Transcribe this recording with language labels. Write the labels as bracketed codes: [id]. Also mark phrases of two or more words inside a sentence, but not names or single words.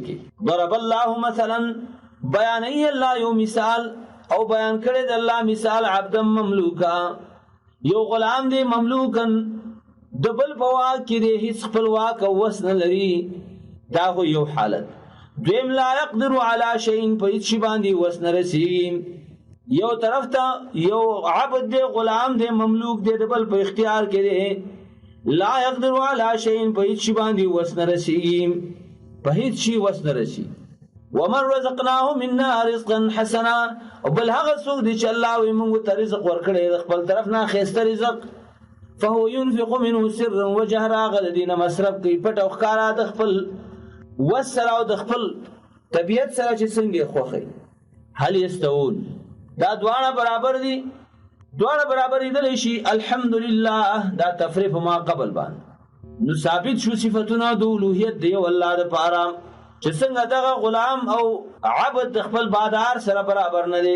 [ar] ضرب الله مثلا [ps] بیانې الله یو مثال او بیان کړی د الله مثال [ar] عبد مملوکا [ps] یو غلام دی مملوکن دبل بوا کې دی هیڅ خپل واک او وس نه لري دا خو یو حالت. دویم [ar] لا يقدر على شيء [ps] په هیڅ شی باندې وس نه رسیږي. یو طرف ته یو عبد دی غلام دی مملوک دی دبل په اختیار کې دی [ar] لا يقدر على شيء [ps] په هیڅ شی باندې وس نه رسیږي په هیڅ شی وس نه رسیږي. [ar] ومن رزقناه منا رزقا حسنا [ps] او بل هغه څوک دی چې الله وي موږ ته رزق ورکړي د خپل طرف نه خسته رزق [ar] فهو ينفق منه سرا وجهرا [ps] غلدين مصرف کوي پټ او ښکارا د خپل وسره او د خپل طبيعت سره چې څنګه خوخي. [ar] هل يستوون [ps] دا دواړه برابر دي دواړه برابر دي شي الحمدلله دا تفریف ما قبل باندې نو ثابت شو صفاتونه د اولوہیت دی والله د پاره چې څنګه دغه غلام او عبد خپل بادار سره برابر نه دي.